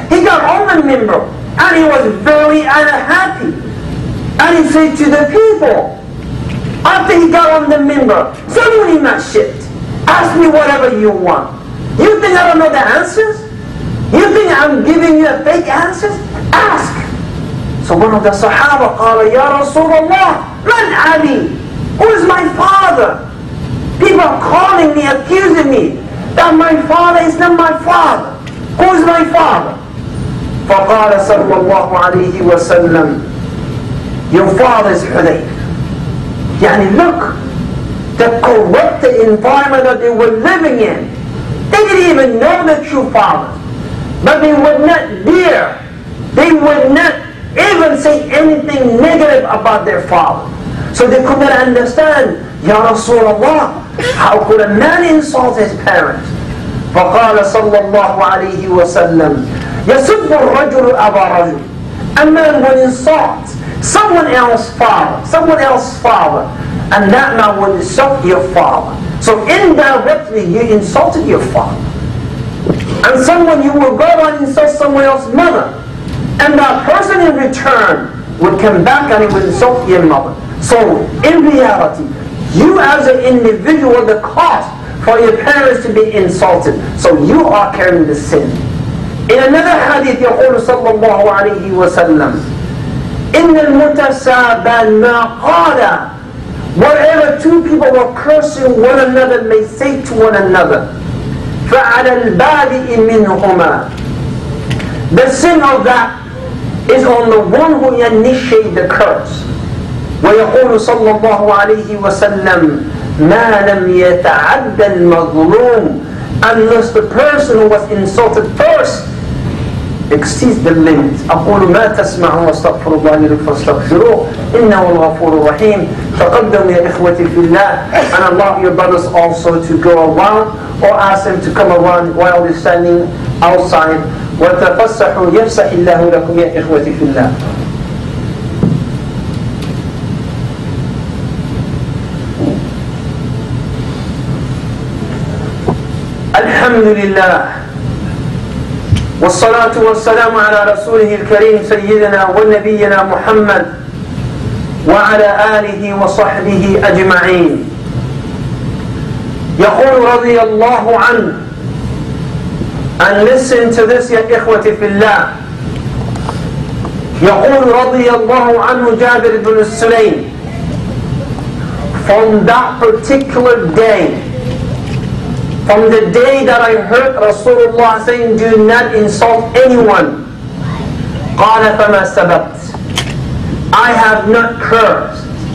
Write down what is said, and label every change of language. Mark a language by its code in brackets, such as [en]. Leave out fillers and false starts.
[en] He got on the minbar and he was very unhappy. And he said to the people, after he got on the minbar, suddenly my shit. Ask me whatever you want. You think I don't know the answers? You think I'm giving you a fake answers? Ask. So one of the Sahaba [ar] قال يا رسول الله من أبي? [en] Who is my father? People are calling me, accusing me that my father is not my father. Who is my father? [ar] فقال صلى الله عليه وسلم, [en] your father is Hudayf. Yani look, the corrupted environment that they were living in. They didn't even know the true father. But they would not dare, they would not even say anything negative about their father. So they could not understand, Ya Rasulullah, how could a man insult his parents? [ar] فقال صلى الله عليه وسلم يسب الرجل أبا رجل. [en] A man would insult someone else's father, and that man would insult your father. So indirectly you insulted your father. And someone, you will go and insult someone else's mother, and that person in return would come back and he would insult your mother. So in reality, you as an individual, the cost for your parents to be insulted. So you are carrying the sin. In another hadith, [ar] يقول صلى الله عليه وسلم, إن المتسابان ما قال. [en] Whatever two people were cursing one another may say to one another, [ar] فَعَلَى الْبَادِئِ مِنْهُمَا. [en] The sin of that is on the one who initiated the curse. [ar] ويقول صلى الله عليه وسلم ما لم يتعد المظلوم [en] unless the person who was insulted first exceeds the limit. [ar] أقول ما تسمعون واستغفر الله لي فاستغفروه إنه الغفور الرحيم. تقدم يا إخوتي في الله, [en] and allow your brothers also to go around or ask them to come around while they're standing outside. [ar] وتفسحوا يفسح الله لكم يا إخوتي في الله. الحمد لله والصلاة والسلام على رسوله الكريم سيدنا ونبينا محمد وعلى آله وصحبه أجمعين. يقول رضي الله عنه, [en] and listen to this [ar] يا إخوتي في الله. يقول رضي الله عنه جابر بن السليم, [en] from that particular day, from the day that I heard Rasulullah saying, do not insult anyone, [ar] قال فما سببت, [en] I have not cursed.